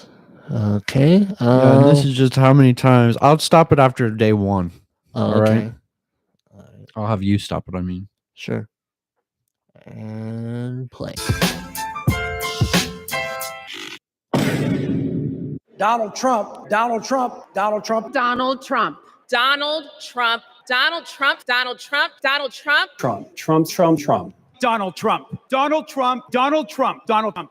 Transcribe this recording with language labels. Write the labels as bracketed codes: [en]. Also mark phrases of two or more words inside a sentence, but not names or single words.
[en] Okay. Yeah, and this is just how many times. I'll stop it after day one. All right. I'll have you stop it. I mean, sure. And play. Donald Trump, Donald Trump, Donald Trump, Donald Trump, Donald Trump, Donald Trump, Donald Trump, Donald Trump, Trump, Trump, Trump, Trump. Donald Trump, Donald Trump, Donald Trump, Donald Trump,